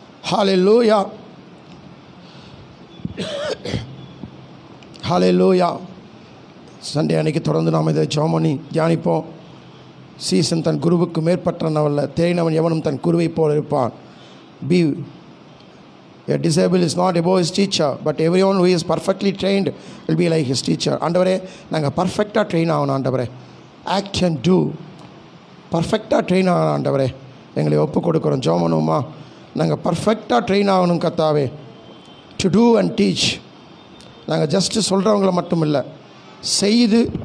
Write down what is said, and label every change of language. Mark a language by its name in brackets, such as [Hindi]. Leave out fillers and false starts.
[Tamil] ஹல்லேலூயா, ஹல்லேலூயா. Sunday அன்னைக்கு தொடர்ந்து நாம் இதை ஜெபம் பண்ணி தியானிப்போம். சீசன் தன் குருவுக்கு மேற்பட்டனவல்ல, தேறினவன் எவனும் தன் குருவை போல் இருப்பான். [English] பி A disabled is not above his teacher, but everyone who is perfectly trained will be like his teacher. [Tamil] ஆண்டவரே, நாங்கள் பர்ஃபெக்டாக ட்ரெயின் ஆகணும். ஆண்டவரே, [English] Act and do. [Tamil] பர்ஃபெக்டாக ட்ரெயின் ஆகணும். ஆண்டவரே, எங்களை ஒப்பு கொடுக்குறோம். ஜெபம் பண்ணுவோமா? நாங்கள் பர்ஃபெக்டாக ட்ரெயின் ஆகணும் கர்த்தாவே. [English] To do and teach. [Tamil] நாங்கள் ஜஸ்ட்டு சொல்கிறவங்கள மட்டும் இல்லை, செய்து